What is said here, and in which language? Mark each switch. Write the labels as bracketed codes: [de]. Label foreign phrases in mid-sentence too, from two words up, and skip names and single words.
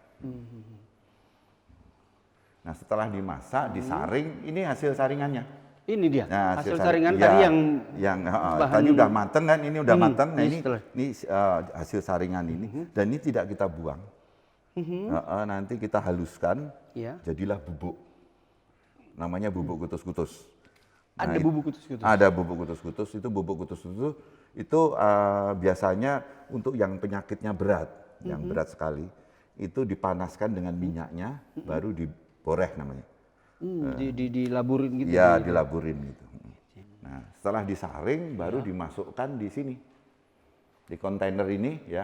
[id] Nah, setelah dimasak, disaring, ini hasil saringannya. Ini dia. Nah, hasil saringan ya, tadi yang bahan- tadi udah mateng kan, ini udah mateng. Nah, ini ini setelah. hasil saringan ini, dan ini tidak kita buang. Nanti kita haluskan, Ya. jadilah bubuk. Namanya bubuk kutus-kutus. Ada bubuk kutus-kutus. Ada bubuk kutus-kutus. Itu bubuk kutus-kutus itu biasanya untuk yang penyakitnya berat, yang berat sekali, itu dipanaskan dengan minyaknya, baru diboreh namanya. Dilaburin gitu. Ya, dilaburin gitu. Nah, setelah disaring, baru dimasukkan di sini, di kontainer ini ya.